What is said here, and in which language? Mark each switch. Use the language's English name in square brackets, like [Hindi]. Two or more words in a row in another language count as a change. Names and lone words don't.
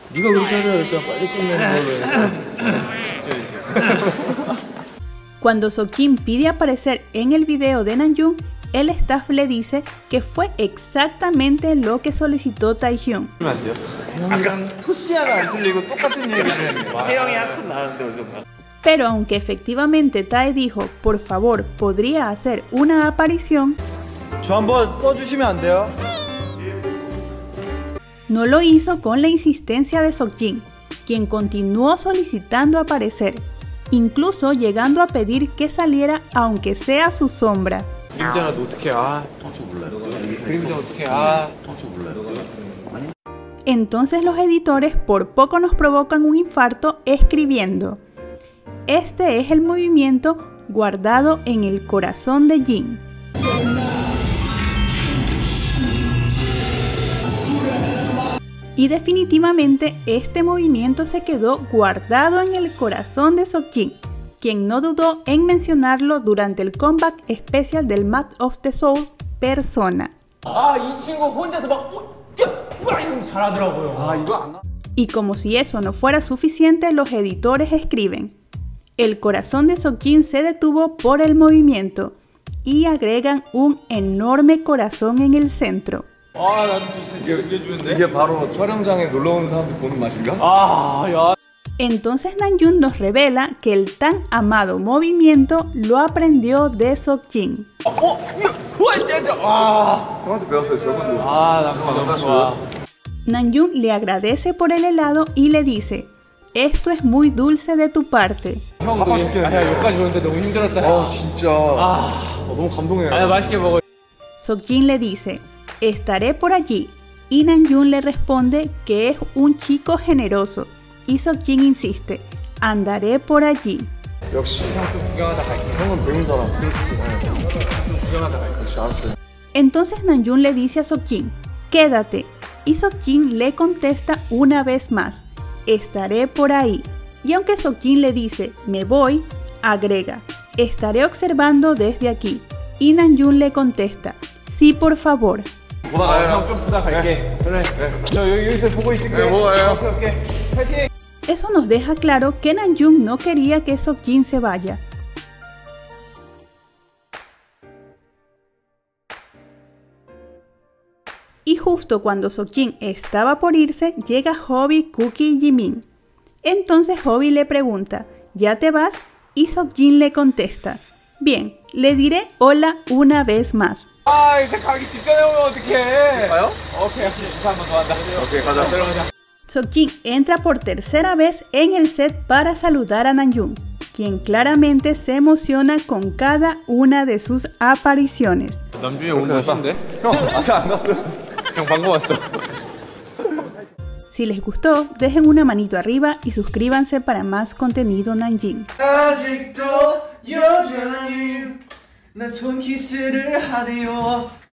[Spanish] Cuando Seokjin pide aparecer en el video de Namjoon, el staff le dice que fue exactamente lo que solicitó Taehyung. Pero aunque efectivamente Tae dijo, por favor, podría hacer una aparición, [Korean] 저 한번 써주시면 안 돼요? [Spanish] no lo hizo con la insistencia de Seokjin, quien continuó solicitando aparecer, incluso llegando a pedir que saliera aunque sea su sombra. [Korean] 그림자라도 어떻게 아? 그림자 어떻게 아? [Spanish] Entonces los editores por poco nos provocan un infarto escribiendo, este es el movimiento guardado en el corazón de Jin. Y definitivamente este movimiento se quedó guardado en el corazón de Seokjin, quien no dudó en mencionarlo durante el comeback especial del Map of the Soul Persona. [Korean] 이 친구 혼자서 막 이러면 잘하더라고요. [Spanish] Y como si eso no fuera suficiente, los editores escriben: el corazón de Seokjin se detuvo por el movimiento, y agregan un enorme corazón en el centro. [Korean] 난 진짜 들려주는데? 이게 바로 촬영장에 놀러 온 사람들 보는 맛인가? 야. [Spanish] Entonces Namjoon nos revela que el tan amado movimiento lo aprendió de Seokjin. [Korean] 형한테 배웠어요, 저분도. 난 너무 좋아. [Spanish] Namjoon le agradece por el helado y le dice: esto es muy dulce de tu parte. [Korean] 형, 여기까지 오는데 너무 힘들었다. 진짜. 너무 감동해요. 맛있게 먹어. [Spanish] Seokjin le dice: estaré por allí. Y Namjoon le responde que es un chico generoso. Y Seokjin insiste: andaré por allí. [Korean] 역시 좀 구경하다 갈게. 형은 배운 사람. 그렇지. 좀 구경하다 갈게. 역시 알았어요. [Spanish] Entonces Namjoon le dice a Seokjin: quédate. Y Seokjin le contesta una vez más: estaré por ahí. Y aunque Seokjin le dice: me voy, agrega: estaré observando desde aquí. Y Namjoon le contesta: sí, por favor. [Korean] 형 좀 보다 갈게. 그래. 저 여기서 보고 있을게. 네, 뭐예요? 오케이. 파이팅. [Spanish] Eso nos deja claro que Namjoon no quería que Seokjin se vaya. Y justo cuando Seokjin estaba por irse, llega Hobby, Cookie y Jimin. Entonces Hobby le pregunta: ¿ya te vas? Y Seokjin le contesta: bien, le diré hola una vez más. [Korean] 이제 가기 직전에 오면 어떡해. 가요? 오케이. 인사 한번 더 한다. 오케이, 가자. 들어가자. [Spanish] Seokjin entra por tercera vez en el set para saludar a Namjoon, quien claramente se emociona con cada una de sus apariciones. [Korean] 남준이 오늘 오신데? 형, 아직 안 갔어요. 형 방금 왔어. [Spanish] Si les gustó, dejen una manito arriba y suscríbanse para más contenido Nanjing. [Korean] 아직도 여전히 나 손키스를 하네요.